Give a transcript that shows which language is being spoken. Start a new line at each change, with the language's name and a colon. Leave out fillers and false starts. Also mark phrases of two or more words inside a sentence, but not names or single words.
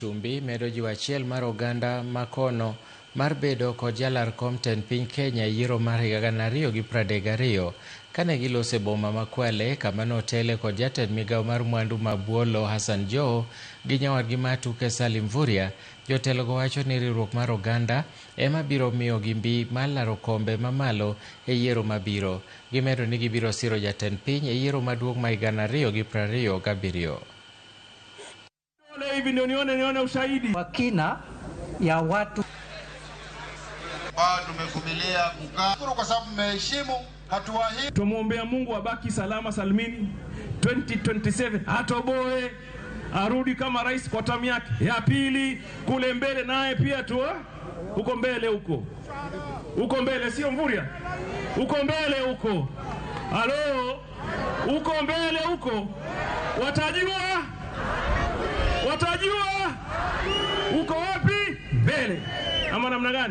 Luo (Kenya and Tanzania): Chumbi medo jiwo achiel mar oganda makono mar bedo kod jalar kom tend piny Kenya yiero mar higa 2032 kane gilose boma ma Kwale kama notele kod jatend migawo mar mwandu mabuolo Hassan Joho gi nyawadgi matuke Salim Mvurya. Jotelogo wacho ni riwruok mar oganda ema biro miyo gimbi mar laro kombe mamalo e yiero mabiro. Gimedo ni gibiro siro jatend piny e yiero maduong' ma higa 2027.
Swahili: Hivi ndio nione ushahidi wa kina ya watu tumevumilia kukaa kwa sababu mmeheshimu hatua hii. Tumuombea Mungu abaki salama salimini 2027 atoboe arudi kama rais kwa tamu yake ya pili kule mbele, naye pia tu huko mbele huko mbele, sio Mvurya huko mbele huko, halo huko mbele huko, watajua uko wapi mbele ama namna gani?